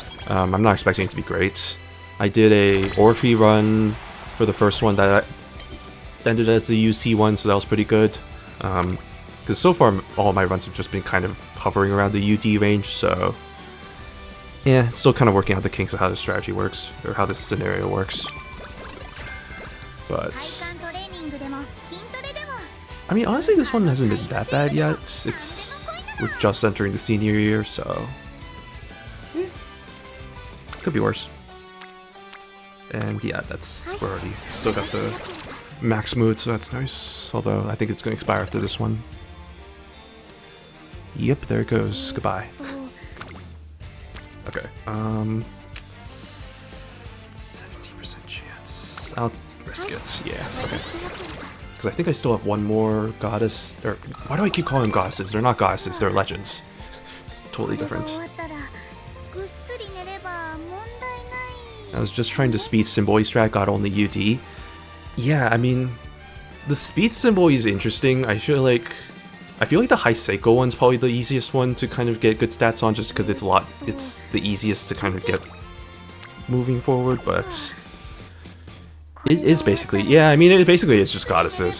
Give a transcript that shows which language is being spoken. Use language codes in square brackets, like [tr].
[en] I'm not expecting it to be great. I did a Orphe run for the first one that ended as the UC one, so that was pretty good. Because so far, all my runs have just been kind of hovering around the UD range, so... Yeah, it's still kind of working out the kinks of how this strategy works, or how this scenario works. But... [ja] トレーニングでも筋トレでも [en] I mean, honestly, this one hasn't been that bad yet. We're just entering the senior year, so... Yeah. Could be worse. And yeah, we're already still got the max mood, so that's nice. Although, I think it's going to expire after this one. Yep, there it goes. Goodbye. Okay, 70% chance. I'll risk it, yeah, okay. Because I think I still have one more goddess, or why do I keep calling them goddesses? They're not goddesses, they're legends. It's totally [ja] これが [en] different. [ja] 終わったらぐっすり寝れば問題ない [en] I was just trying to speed Symbol strat, got only UD. Yeah, I mean, the speed Symbol is interesting. I feel like the High Seiko one's probably the easiest one to kind of get good stats on, just because it's the easiest to kind of get moving forward, but it is basically, yeah, I mean, it basically is just goddesses.